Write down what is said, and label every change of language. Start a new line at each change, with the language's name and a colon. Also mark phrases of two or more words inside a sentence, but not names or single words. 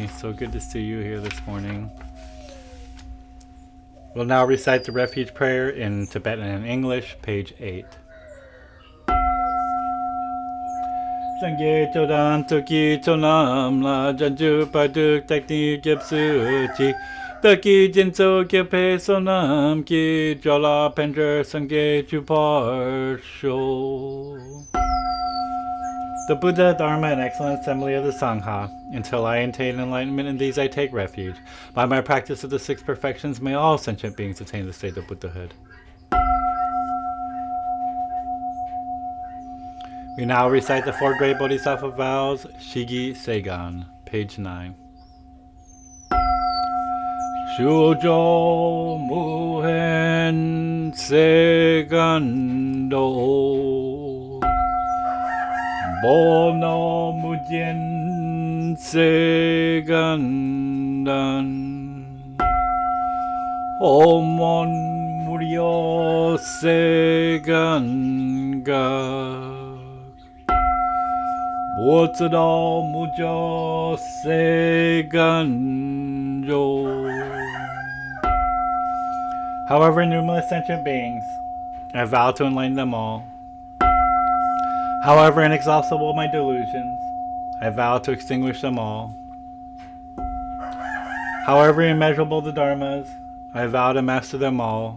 English: So good to see you here this morning. We'll now recite the Refuge Prayer in Tibetan and English, page 8.
Tibetan: སངས་རྒྱས་ཆོས་དང་ཚོགས་ཀྱི་མཆོག་རྣམས་ལ། བྱང་ཆུབ་བར་དུ་བདག་ནི་སྐྱབས་སུ་མཆི། བདག་གིས་སྦྱིན་སོགས་བགྱིས་པའི་བསོད་ནམས་ཀྱིས། འགྲོ་ལ་ཕན་ཕྱིར་སངས་རྒྱས་འགྲུབ་པར་ཤོག.
English: The Buddha, Dharma, and excellent assembly of the Sangha. Until I attain enlightenment in these, I take refuge. By my practice of the 6 perfections, may all sentient beings attain the state of Buddhahood. We now recite the 4 great Bodhisattva vows,
Japanese: 四弘誓願, page 9. 衆生無辺誓願度煩悩無尽誓願断 法門無量誓願学 仏道無上誓願成.
English: However numerous sentient beings, I vow to enlighten them all. However inexhaustible my delusions, I vow to extinguish them all. However immeasurable the dharmas, I vow to master them all.